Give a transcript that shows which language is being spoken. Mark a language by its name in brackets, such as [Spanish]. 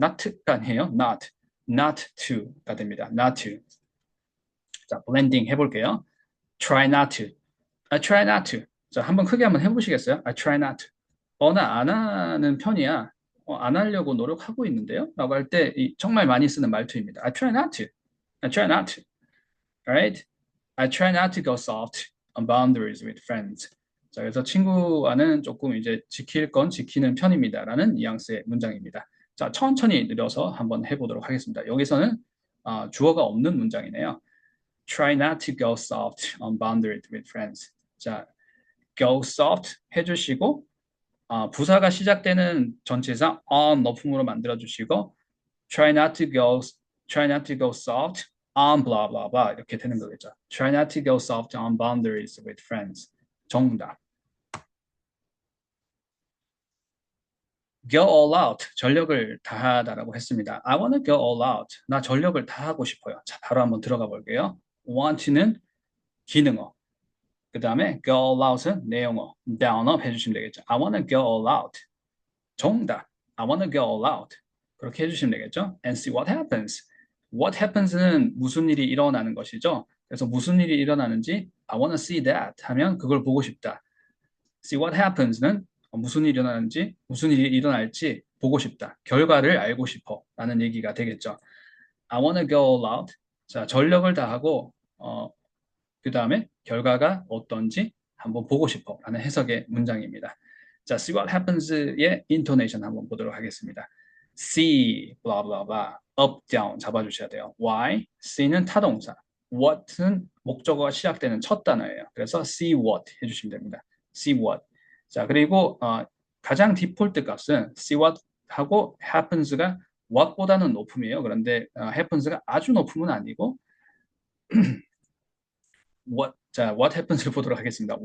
[English] not가 아니에요. not to가 됩니다. not to. [Korean] 자, 블렌딩 해볼게요. [English] try not to. I try not to. [Korean] 자, 한번 크게 한번 해보시겠어요? [English] I try not to. [Korean] 나 안 하는 편이야. 안 하려고 노력하고 있는데요? 라고 할 때 정말 많이 쓰는 말투입니다. [English] I try not to. I try not to. Alright? I try not to go soft on boundaries with friends. [Korean] 자, 그래서 친구와는 조금 이제 지킬 건 지키는 편입니다. 라는 뉘앙스의 문장입니다. 자, 천천히 느려서 한번 해보도록 하겠습니다. 여기서는 주어가 없는 문장이네요. [English] Try not to go soft on boundaries with friends. [Korean] 자, go soft 해주시고 부사가 시작되는 전치사 on 너품으로 만들어주시고 [English] try not to go soft on blah blah blah 이렇게 되는 거겠죠. Try not to go soft on boundaries with friends. [Korean] 정답. [English] Go all out, [Korean] 전력을 다하다라고 했습니다. [English] I want to go all out. [Korean] 나 전력을 다하고 싶어요. 자, 바로 한번 들어가 볼게요. want는 기능어. 그 다음에 go all out은 내용어. down up 해주시면 되겠죠. [English] I want to go all out. [Korean] 정답. [English] I want to go all out. [Korean] 그렇게 해주시면 되겠죠. [English] And see what happens. [Korean] What happens는 무슨 일이 일어나는 것이죠. 그래서 무슨 일이 일어나는지 [English] I want to see that [Korean] 하면 그걸 보고 싶다. See what happens는 무슨 일이 일어나는지, 무슨 일이 일어날지 보고 싶다. 결과를 알고 싶어 라는 얘기가 되겠죠. [English] I want to go all out. [Korean] 자, 전력을 다하고 그 다음에 결과가 어떤지 한번 보고 싶어 라는 해석의 문장입니다. 자, see what happens의 intonation 한번 보도록 하겠습니다. [English] see, blah, blah, blah, up, down 잡아주셔야 돼요. why? see는 타동사. [Korean] what은 목적어가 시작되는 첫 단어예요. 그래서 see what 해주시면 됩니다. [English] see what. [Korean] 자, 그리고 가장 디폴트 값은 see what 하고 happens가 what보다는 높음이에요. 그런데 happens가 아주 높음은 아니고 what happens를 보도록 하겠습니다.